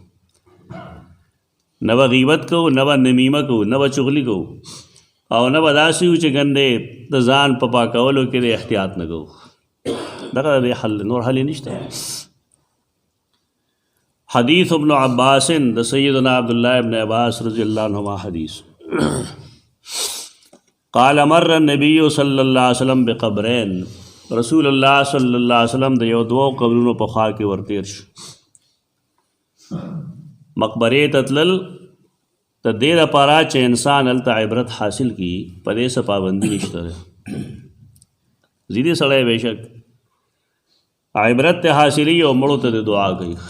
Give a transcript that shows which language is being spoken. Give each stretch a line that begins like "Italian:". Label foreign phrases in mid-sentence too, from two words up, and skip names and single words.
Pashto: نه به غیبت کوو، نه به نمیمه کوو، نه به چغلي کوو، او نه به داسې وو چې ګندې د ځان په پاکولو کې د احتیاط نه کوو. دغه د حل نور حل نشته. حدیث ابن عباس د سیدنا عبدالله ابن عباس
Arabic: رضی اللہ عنہما
Pashto: حدیث
Arabic: قال مر النبی صلی اللہ علیہ وسلم بقبرین، رسول الله صلی الله علیه وسلم
Pashto: د یو دوه قبرونو په خوا کې ورتیر شو. مقبرې ته تلل د دې لپاره چې انسان هلته عبرت حاصل کړي، په دې څه پابندي نشته ده. ځینې سړی بېشک عبرت ته حاصلي او مړو ته د دعا کوي.